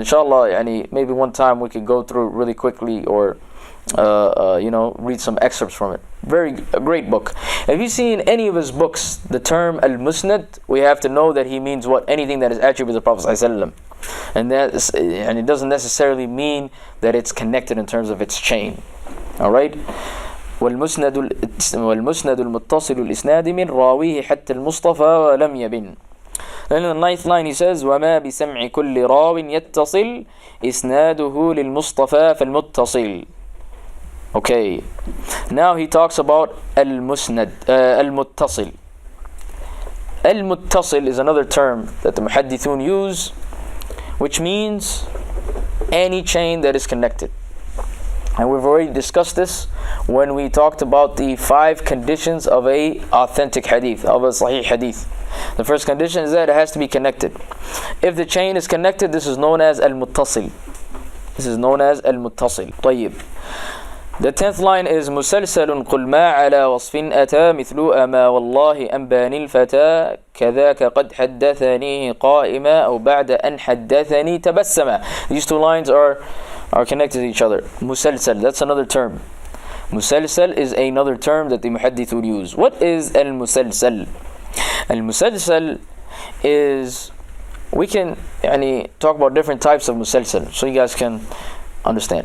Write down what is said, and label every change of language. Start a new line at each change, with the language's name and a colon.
English: Inshallah, maybe one time we could go through it really quickly, or read some excerpts from it. A great book. If you see in any of his books the term al-Musnad, we have to know that he means what? Anything that is attributed to the Prophet ﷺ. And it doesn't necessarily mean that it's connected in terms of its chain. Alright?
Arabic: والمسند المتصل الإسناد من راويه حتى المصطفى ولم يبن.
English: Then in the 9th line he says
Arabic: وما بسمع كل راو يتصل إسناده للمصطفى فالمتصل.
English: Okay, now he talks about al-Musnad, al-Muttasil. Al-Muttasil is another term that the Muhaddithun use, which means any chain that is connected. And we've already discussed this when we talked about the 5 conditions of a authentic hadith, of a sahih hadith. The first condition is that it has to be connected. If the chain is connected, this is known as al-Muttasil. This is known as al-Muttasil.
Arabic: طيب.
English: The 10th line is
Arabic: مسلسل قل ما على وصف أتى مثل أما والله أنباني الفتى كذاك قد حدثني قائما أو بعد أن حدثني تبسما.
English: These 2 lines are connected to each other. Musalsal, that's another term. Musalsal is another term that the muhaddithun use. What is al-musalsal? Al-musalsal is, we can talk about different types of musalsal so you guys can understand.